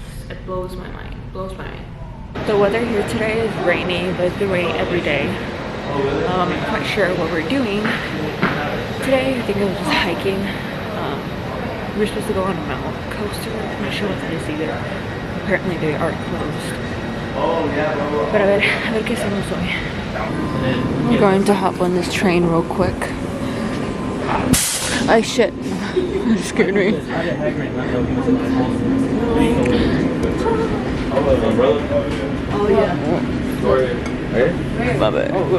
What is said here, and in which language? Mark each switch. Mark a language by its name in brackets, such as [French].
[English] It blows my mind, The weather here today is rainy, but it's been raining every day. I'm not quite sure what we're doing today. I think I was just hiking. We're supposed to go on a mountain coaster. I'm not sure what that is either. Apparently they are closed. [Spanish] But a ver qué hacemos hoy. [English] We're going to hop on this train real quick. Ay shit. That scared me. Oh yeah. Love it.